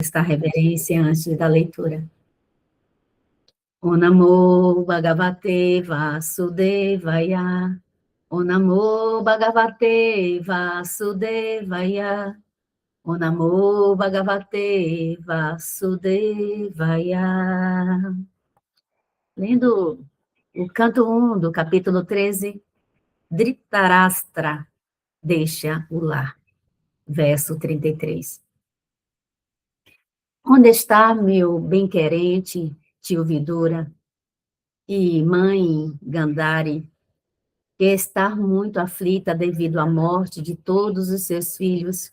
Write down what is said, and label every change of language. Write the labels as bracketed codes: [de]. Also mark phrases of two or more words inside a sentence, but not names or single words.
[pt] esta reverência antes da leitura. [sa] Om Namo Bhagavate Vasudevaya. Om Namo Bhagavate Vasudevaya. Om Namo Bhagavate Vasudevaya. [pt] Lendo o canto 1 do capítulo 13, Dhritarashtra deixa o lar, verso 33. Onde está meu bem-querente tio Vidura e mãe Gandhari, que está muito aflita devido à morte de todos os seus filhos?